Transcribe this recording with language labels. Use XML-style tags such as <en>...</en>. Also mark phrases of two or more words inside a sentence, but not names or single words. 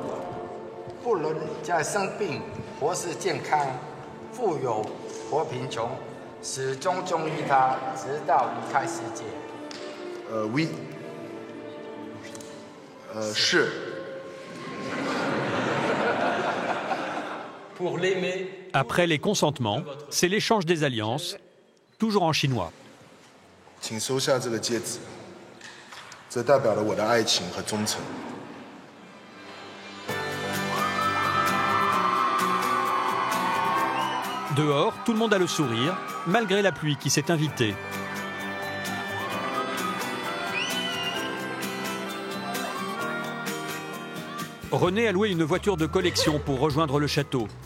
<fr>Oui. Pour l'aimer. Après les consentements, c'est l'échange des alliances, toujours en chinois.</fr> <zh>请收下这个戒指，这代表了我的爱情和忠诚。</zh> <fr>Dehors, tout le monde a le sourire, malgré la pluie qui s'est invitée. René a loué une voiture de collection pour rejoindre le château.</fr>